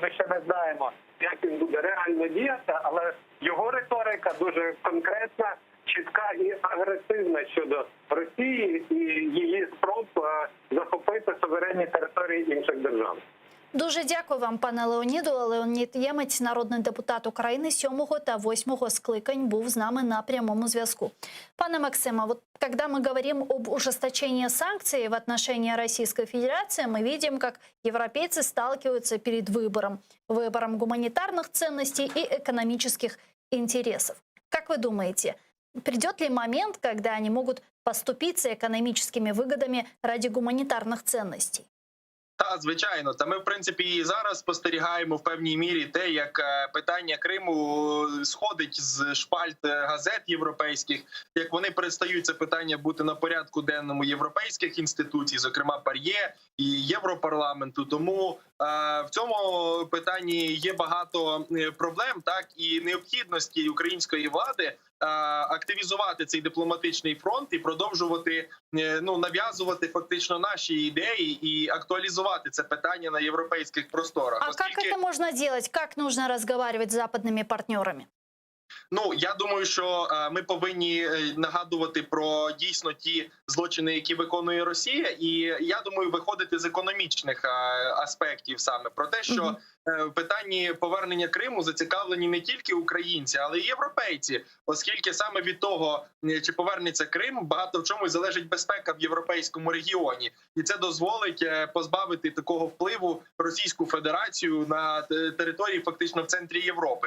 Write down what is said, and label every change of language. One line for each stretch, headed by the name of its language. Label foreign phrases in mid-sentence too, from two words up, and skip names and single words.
Ukrainian: Ми ще не знаємо, як він буде реально діяти, але його риторика дуже конкретна, чітка і агресивна щодо Росії і її спроб захопити суверенні території інших держав. Дуже дякую вам, пане Леоніду. Леонід Ємець, народний депутат України 7 та 8 скликань, був з нами на прямому зв'язку. Пане Максиме,
Russian: вот когда мы говорим об ужесточении санкций в отношении Российской Федерации, мы видим, как европейцы сталкиваются перед выбором гуманитарных ценностей и экономических интересов. Как вы думаете, придет ли момент, когда они могут поступиться экономическими выгодами ради гуманитарных ценностей?
Ukrainian: Та, звичайно, та ми в принципі і зараз спостерігаємо в певній мірі те, як питання Криму сходить з шпальт газет європейських, як вони перестають це питання бути на порядку денному європейських інституцій, зокрема ПАРЄ і Європарламенту. Тому в цьому питанні є багато проблем, так і необхідності української влади активізувати цей дипломатичний фронт і продовжувати нав'язувати фактично наші ідеї і актуалізувати це питання на європейських просторах.
Russian: А как это можно делать? Как нужно разговаривать с западными партнерами?
Ukrainian: Ну, я думаю, що ми повинні нагадувати про дійсно ті злочини, які виконує Росія, і я думаю, виходити з економічних аспектів саме про те, що в питанні повернення Криму зацікавлені не тільки українці, але й європейці, оскільки саме від того, чи повернеться Крим, багато в чому залежить безпека в європейському регіоні, і це дозволить позбавити такого впливу Російську Федерацію на території фактично в центрі Європи.